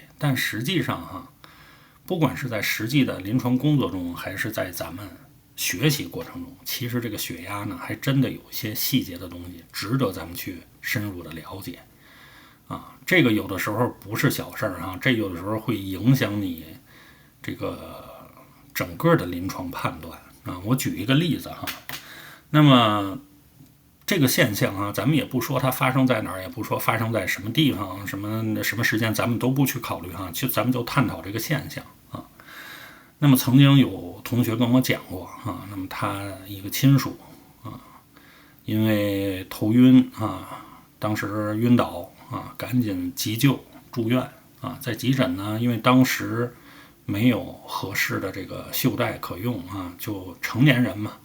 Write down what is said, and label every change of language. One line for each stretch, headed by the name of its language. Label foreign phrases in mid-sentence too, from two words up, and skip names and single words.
Chinese: 但實際上不管是在實際的臨床工作中，還是在咱們學習過程中，其實這個血壓呢，還真的有一些細節的東西值得咱們去深入的了解啊。這個有的時候不是小事兒這有的時候會影響你這個整個的臨床判斷啊。我舉一個例子那麼這個現象咱們也不說它發生在哪兒，也不說發生在什麼地方，什麼時間，咱們都不去考慮咱們就探討這個現象啊。那麼曾經有同學跟我講過那麼他一個親屬因為頭暈當時暈倒趕緊急救住院在急診呢，因為當時沒有合適的這個袖帶可用就成年人嘛。